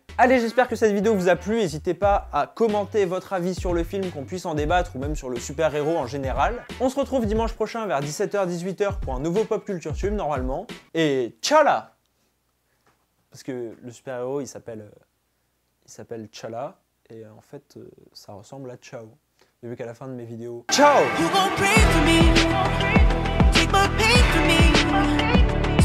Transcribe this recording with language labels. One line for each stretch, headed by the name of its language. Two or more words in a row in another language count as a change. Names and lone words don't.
French: Allez, j'espère que cette vidéo vous a plu, n'hésitez pas à commenter votre avis sur le film, qu'on puisse en débattre, ou même sur le super-héros en général. On se retrouve dimanche prochain vers 17h-18h pour un nouveau Pop Culture Tube normalement. Et T'Challa! Parce que le super-héros il s'appelle T'Challa, et en fait ça ressemble à Ciao. J'ai vu qu'à la fin de mes vidéos... Ciao!
English: You gon' pray for me, take my pain for me.